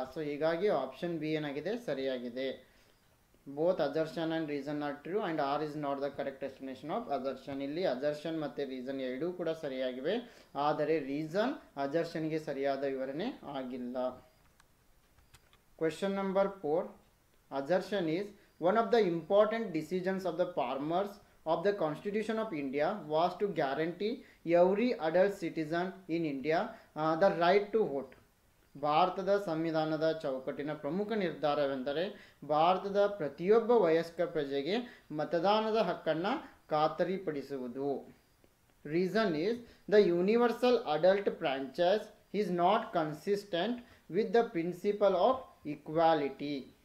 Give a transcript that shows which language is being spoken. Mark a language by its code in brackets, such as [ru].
[en] so ಹೀಗಾಗಿ option B [kn] ಏನಾಗಿದೆ ಸರಿಯಾಗಿದೆ. [en] Both assertion and reason are true and R is not the correct explanation of assertion. [kn] ಇಲ್ಲಿ assertion ಮತ್ತು reason ಎರಡೂ ಕೂಡ ಸರಿಯಾಗಿವೆ, ಆದರೆ ರೀಸನ್ ಅಜರ್ಷನ್ಗೆ ಸರಿಯಾದ ವಿವರಣೆ ಆಗಿಲ್ಲ. [en] Question number 4. Assertion is one of the important decisions of the farmers of the Constitution of India was to guarantee every adult citizen in India the right to vote. [kn] ಭಾರತದ ಸಂವಿಧಾನದ ಚೌಕಟ್ಟಿನ ಪ್ರಮುಖ ನಿರ್ಧಾರವೆಂದರೆ ಭಾರತದ ಪ್ರತಿಯೊಬ್ಬ ವಯಸ್ಕ ಪ್ರಜೆಗೆ ಮತದಾನದ ಹಕ್ಕನ್ನು ಖಾತರಿಪಡಿಸುವುದು. [en] Reason is the universal adult franchise is not consistent with the principle of equality.